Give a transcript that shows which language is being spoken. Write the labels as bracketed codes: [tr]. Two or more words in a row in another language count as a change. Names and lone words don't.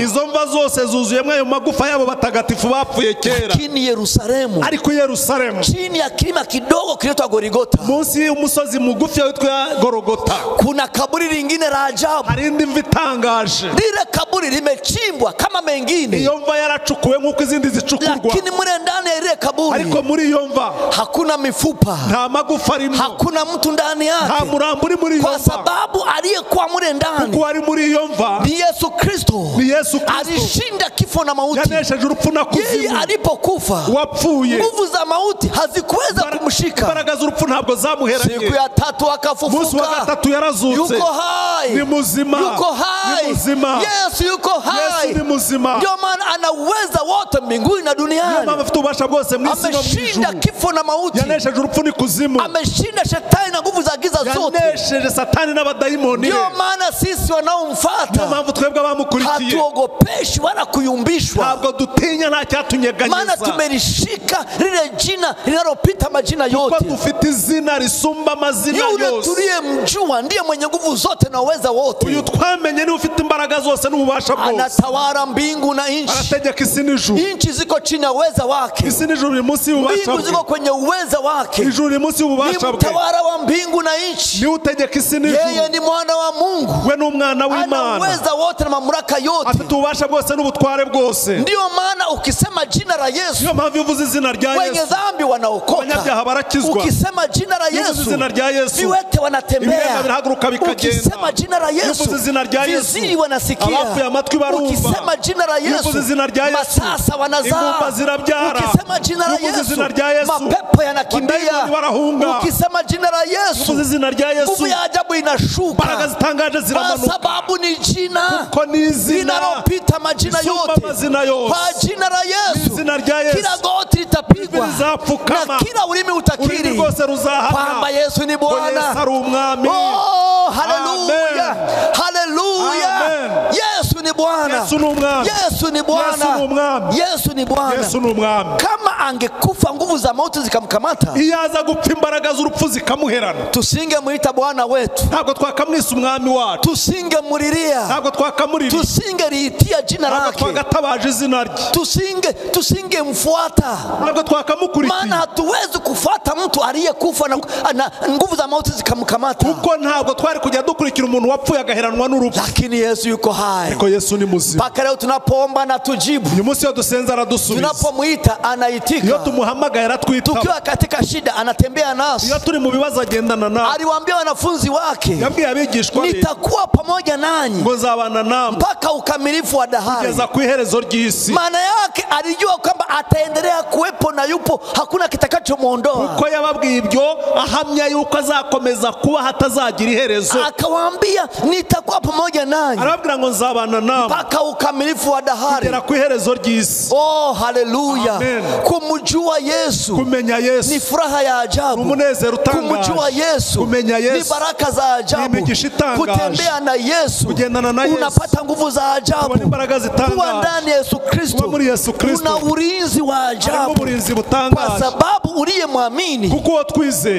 [rw] izo mva zose zuzuyemo ayo magufa yabo batagatifu bapfuye kera. [sw] Lakini Yerusalemu, [rw] ariko Yerusalemu, [sw] chini ya kilima kidogo kinaitwa Golgotha, [rw] munsi y'umusozi mugufi witwa Golgotha, [sw] kuna kaburi lingine la ajabu, [rw] hari indi mva itangaje. [sw] Lile kaburi limechimbwa kama mengine, [rw] iyo mva yaracukuwe nk'uko izindi zicukurwa, [sw] lakini mure ndani ya ile kaburi, [rw] ariko muri iyo mva [sw] hakuna mifupa, [rw] nta magufa arimo, [sw] hakuna mtu ndani yake, [rw] nta murambo uri muri iyo mva, [sw] kwa sababu aliyekuwa mure ndani, [rw] kuko ari muri iyo mva [sw] ni Yesu Kristo. [rw] ni Yesu Kristo, [sw] alishinda kifo na mauti, [rw] yanesheje urupfu na kuzimu. [sw] Yeye alipokufa, [rw] wapfuye, [sw] nguvu za mauti hazikuweza kumshika, [rw] imbaraga z'urupfu ntabwo zamuheranye. [sw] Siku ya tatu akafufuka, [rw] munsi wa gatatu yarazutse, [sw] yuko hai, [rw] ni muzima, [sw] yuko hai, [rw] ni muzima. [sw] Yesu yuko hai, [rw] Yesu ni muzima. [sw] Ndio maana ana uweza wote mbinguni na duniani, [rw] ndio maana afite ubasha bwose mu isi no mu ijuru, [sw] ameshinda kifo na mauti, [rw] yanesheje urupfu n'ikuzimu, [sw] ameshinda shetani na nguvu za giza zote, [rw] yanesheje satani n'abadayimoni. [sw] Ndio maana sisi wanaomfuata, [rw] ndio maana twebwe abamukurikiye, [sw] hatuogopeshi wala kuyumbishwa, [rw] ntabwo dutinya, nta cyatunyeganyeza, [sw] maana tumelishika lile jina linalopita majina yote, [rw] kuko dufite izina risumba amazina yose. [sw] Yule tuliyemjua ndiye mwenye nguvu zote na uweza wote, [rw] uyu twamenye ni ufite imbaraga zose n'ububasha bwose, [sw] anatawala mbingu na nchi, [rw] arategeka isi n'ijuru, [sw] nchi ziko chini ya uweza wake, [rw] isi n'ijuru ni munsi y'ububasha bwe, [sw] mbingu ziko kwenye uweza wake, [rw] ijuru ni munsi y'ububasha bwe, [sw] ni mtawala wa mbingu na nchi, [rw] ni utegeka isi n'ijuru, [sw] yeye ni mwana wa Mungu, [rw] we ni umwana w'Imana, [sw] ana uweza wote na mamlaka yote, [rw] afite ububasha bwose n'ubutware bwose. [sw] Ndio maana ukisema jina la Yesu, [rw] niyo mpamvu uvuze izina rya Yesu, [sw] wenye dhambi wanaokoka, [rw] abanyabyaha barakizwa. [sw] Ukisema jina la Yesu, [rw] izina rya Yesu, [sw] viwete wanatembea. [rw] birahaguruka bikagenda. [sw] Ukisema jina la Yesu, viziwi wanasikia. [rw] abafuye amatwi barumva. [sw] Ukisema jina la Yesu, masasa wanazaa. Ukisema jina la Yesu, mapepo yanakimbia. Ukisema jina la Yesu, nguvu ya ajabu inashuka, kwa sababu ni jina linalopita majina yote. Kwa jina la Yesu, kila goti litapigwa na kila ulimi utakiri kwamba Yesu ni Bwana. Oh, haleluya, haleluya. Haleluya. Amen. Yesu ni Bwana. [rw] Yesu ni umwami. [sw] Yesu ni Bwana. [rw] Yesu ni umwami. [sw] Yesu ni Bwana. [rw] Yesu ni umwami. [sw] Kama angekufa nguvu za mauti zikamkamata, [rw] iyo aza gupfa imbaraga z'urupfu zikamuherana, [sw] tusingemuita Bwana wetu, [rw] ntabwo twakamwisa umwami wacu, [sw] tusingemuriria, [rw] ntabwo twakamurira, [sw] tusingeriitia jina [rw] ntabwo [sw] lake, [rw] twagatabaje izina rye, [sw] tusingemfuata, [rw] ntabwo twakamukurikiye. [sw] maana hatuwezi kufuata mtu aliyekufa na nguvu za mauti zikamkamata, [rw] kuko ntabwo twari kujya dukurikira umuntu wapfuye agaheranwa n'urupfu. [sw] lakini Yesu yuko hai. [rw] Ariko Yesu ni muzima. [sw] Mpaka leo tunapoomba na tujibu, [rw] uyu munsi iyo dusenze aradusubiza, [sw] tunapomuita anaitika, [rw] iyo tumuhamagaye aratwitaba, [sw] tukiwa katika shida anatembea nasi, [rw] iyo turi mu bibazo agendana nawe. [sw] aliwaambia wanafunzi wake, [rw] yabwiye abigishwa be, [sw] nitakuwa pamoja nanyi [rw] ngo nzabana namwe [sw] mpaka ukamilifu wa dahari. [rw] kugeza ku iherezo ry'isi. [sw] Maana yake alijua kwamba ataendelea kuwepo na yupo, hakuna kitakachomuondoa. [rw] Kuko yababwiye ibyo ahamya yuko azakomeza kuba hatazagira iherezo. [sw] Akawaambia nitakuwa pamoja nanyi, [rw] arababwira ngo nzabana namwe [sw] mpaka ukamilifu wa dahari, [rw] kugera ku iherezo ry'isi. [sw] Oh, haleluya. Amen. Kumjua Yesu, [rw] kumenya Yesu [sw] ni furaha ya ajabu. [rw] umunezero utangaje. [sw] Kumjua Yesu, [rw] kumenya Yesu [sw] ni baraka za ajabu. Kutembea na Yesu, [rw] kugendana na Yesu, [sw] unapata nguvu za ajabu. Kuwa ndani ya Yesu Kristo, una ulinzi wa ajabu, kwa sababu uliyemwamini, [rw] kuko twizeye,